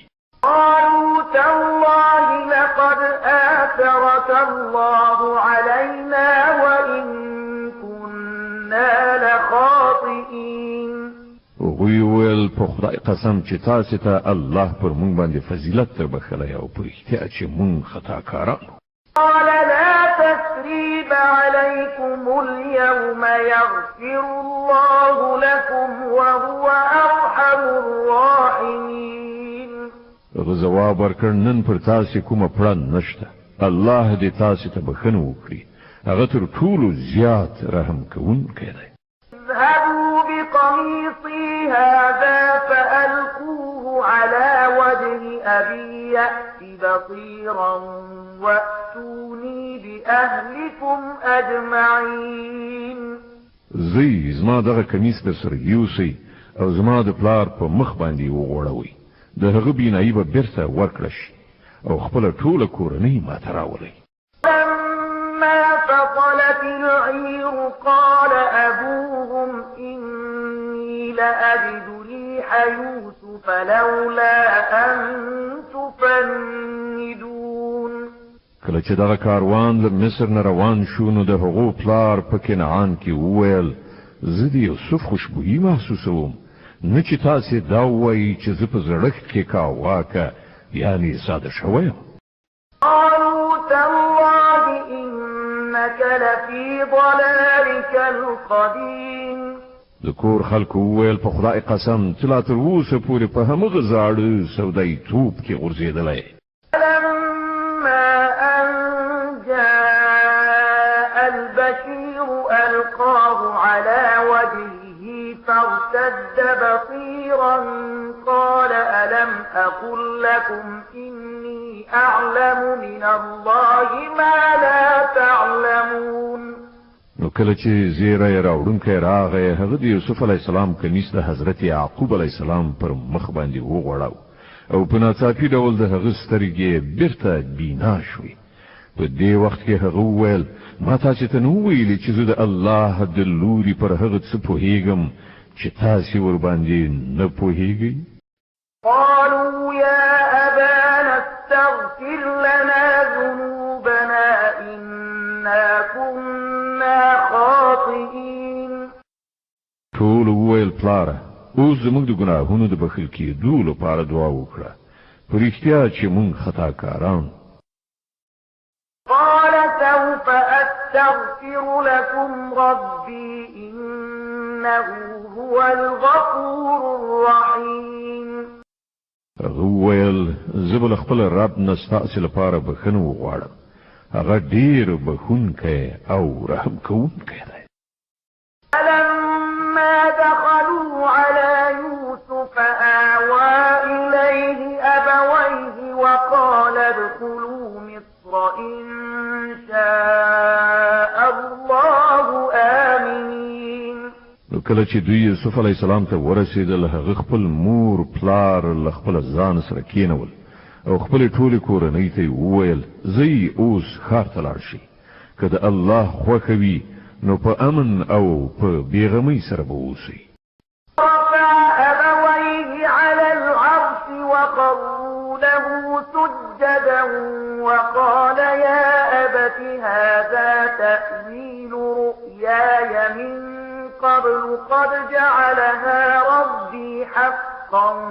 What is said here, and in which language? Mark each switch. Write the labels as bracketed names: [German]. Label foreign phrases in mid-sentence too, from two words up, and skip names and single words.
[Arabic] قالوا تالله لقد آثرك الله علينا وإن كنا لخاطئين. [Pashto] هغوی ویل په خدای قسم چې تاسو ته الله پر مونږ باندې فضیلت در بخلی او په رښتیا چې مونږ خطاکاران. [Arabic] قال لا تثريب عليكم اليوم يغفر الله لكم وهو أرحم الراحمين. [Pashto] هغه ځواب ورکړ نن پر تاسو کومه پړن نشته. الله دې تاسو ته بخښنه وکړي. هغه تر ټولو زیات رحم کوونکی دی. [Arabic] اذهبوا بقميصي هذا فألقوه على وجه أبي يأت بصيرا وأتوني بأهلكم أجمعين. [Pashto] زی زما دغه کمیس در سره یوسئ او زما د پلار په مخ باندې وغوړوئ. د هغه بینایي به بیرته ورکړه شي او خپله ټوله کورنۍ ماته راولئ. [Arabic] لما فصلت العير قال أبوهم إني لأجد ريح يوسف لولا أن تفندون. [Pashto] کله چې دغه کاروان له مصر نه روان شو نو د هغو پلار په کنعان کې وویل زه د یوسف خوشبویي محسوسوم نه چې تاسې دا ووایي چې زه په زړښت کې کاواکه یعنې ساده شوی یم. [Arabic] قالوا تالله إنك لفي ضلالك القديم. [Pashto] د کور خلکو وویل په خدای قسم ته لا تر اوسه پورې په همغه زاړه سودایي توپ کې غورځېدلی. [Arabic] فلما أن جاء البشير ألقاه على وجهه فارتد بصيرا قال ألم أقل لكم إني أعلم من الله ما لا تعلمون. [Pashto] نو کله چې زیری راوړونکی راغی هغه د یوسف [Arabic] علیه السلام [Pashto] کمیس د حضرت یعقوب [Arabic] علیه السلام [Pashto] پر مخ باندې وغوړاو او په ناڅاپي ډول د هغه سترګې بیرته بینا شوې. په دې وخت کې هغه وویل ما تاسې ته نه وویلې چې زه د الله د لوري پر هغه څه پوهېږم چې تاسې ورباندې نه پوهېږئ. [Arabic] قالوا يا أبانا استغفر لنا ذنوبنا إنا كنا خاطئين. [Pashto] ټول وویل پلاره اوس زموږ د ګناهونو د بخښل کېدو لپاره دعا وکړه په رښتیا چې موږ خطاکاران. [Arabic] قال سوف أستغفر لكم ربي إنه هو الغفور الرحيم. [Pashto] هغه وویل زه به له خپل رب نه ستاسې لپاره بښنه وغواړم. هغه ډېر بښونکی او رحم کوونکی دی. [Arabic] فلما دخلوا على يوسف آوى إليه أبويه وقال ادخلوا مصر إن شاء الله آمنين. [Pashto] نو کله چې دوی یوسف [Arabic] علی السلام [Pashto] ته ورسېدل هغه خپل مور پلار له خپل ځان سره کېنول او خپل ټول کورنۍ ته وویل زی اوس ښار ته لاړ شئ که د الله خوښه وي نو په امن او په بیغمۍ سره به اوسئ. [Arabic] وقروا له سجدا وقال يا أبت هذا تأويل رؤياي من قبل قد جعلها ربي حقا